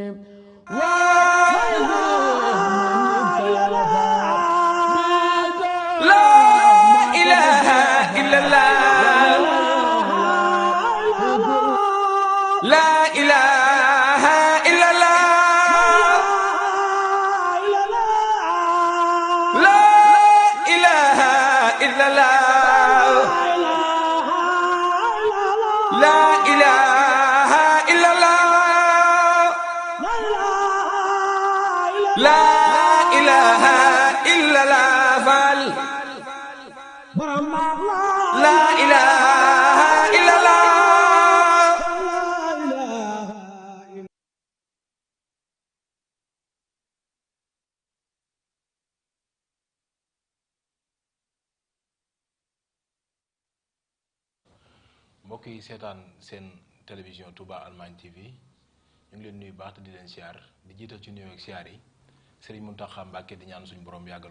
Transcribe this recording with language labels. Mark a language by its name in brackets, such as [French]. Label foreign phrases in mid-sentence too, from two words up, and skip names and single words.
[Arabic] لا إله إلا الله لا إله إلا الله لا إله إلا الله لا إله إلا الله لا إله إلا الله فال لا إله إلا الله [Wolof] mbokk yi seetaan seen télévision Touba Allemagne TV ñu ngi leen nuyu baax te di leen siyaar di jiital ci nuyoo ak siyaar yi Serigne Mountakha Mbacké di ñaan suñu borom yàggal